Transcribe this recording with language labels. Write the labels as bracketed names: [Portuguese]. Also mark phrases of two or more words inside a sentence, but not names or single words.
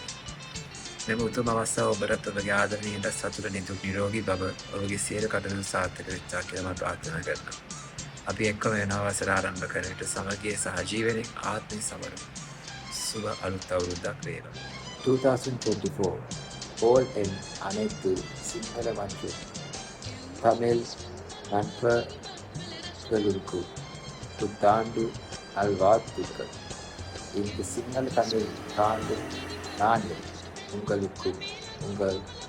[Sinhala] මෙම උතුම් අවස්ථාව ඔබටත් ඔබගේ ආදරණීයන්ට සතුට නිදුක් නිරෝගී බව ඔබගේ සියලු කටයුතු සාර්ථක වෙච්චා කියලා මම ප්‍රාර්ථනා කරනවා. අපි එක්කම වෙන අවසර ආරම්භ කරන විට සමගිය සහ ජීවනයේ ආත්මය සමරම. සුබ අලුත් අවුරුද්දක් වේවා. [Tamil] 2024 all என் அனைத்து சிங்கள மற்றும் தமிழ் நண்பர்களுக்கு புத்தாண்டு நல்வாழ்த்துக்கள். இந்த சிங்கள தமிழ் ஆண்டு நாளில் உங்களுக்கும் உங்கள்